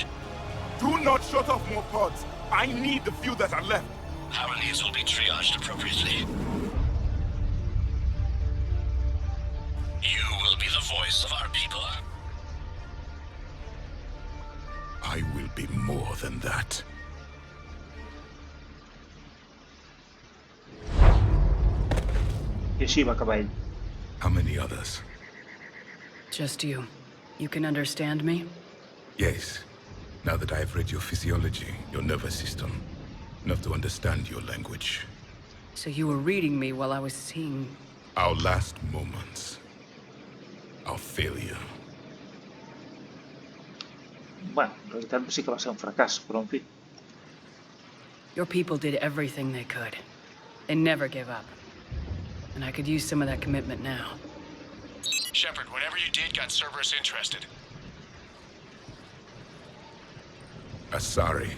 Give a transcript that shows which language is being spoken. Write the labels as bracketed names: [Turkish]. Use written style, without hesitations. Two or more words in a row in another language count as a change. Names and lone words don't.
[English] Do not shut off more pods! I need the few that are left! Power needs will be triaged appropriately. You will be the voice of our people. I will be more than that. [Catalan] I així va acabar ell. [English] How many others? Just you. You can understand me? Yes. Now that I've read your physiology, your nervous system, enough to understand your language. So you were reading me while I was seeing... Our last moments. Our failure. [Catalan] Bueno, en realitat sí que va ser un fracàs, però en fi. [English] Your people did everything they could. They never gave up. And I could use some of that commitment now. Shepard, whatever you did got Cerberus interested. Asari.